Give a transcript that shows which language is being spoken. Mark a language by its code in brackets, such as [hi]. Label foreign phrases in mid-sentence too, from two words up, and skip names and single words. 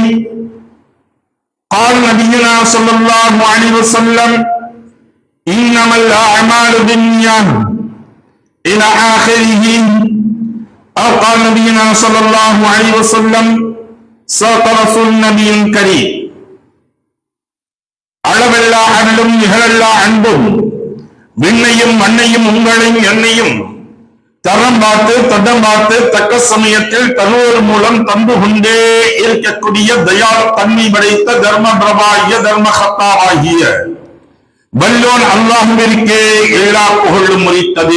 [ar] قال نبينا صلى الله عليه وسلم: إنما الأعمال بالنيات إلى آخره. أو قال نبينا صلى الله عليه وسلم: صدق رسول النبي الكريم. [ta] அளவெல்லா அருளும் நிகழல்லா அன்பும் விண்ணையும் மண்ணையும் உங்களையும் என்னையும் தரம் பார்த்து தடம் பார்த்து தக்க சமயத்தில் தன்னோர் மூலம் தந்து கொண்டே இருக்கக்கூடிய தயால் தன்மை படைத்த தர்ம பிரபாகிய தர்மகத்தாவாகிய வல்லோன் அல்லாஹ்விற்கே எல்லா புகழும் உரித்தது.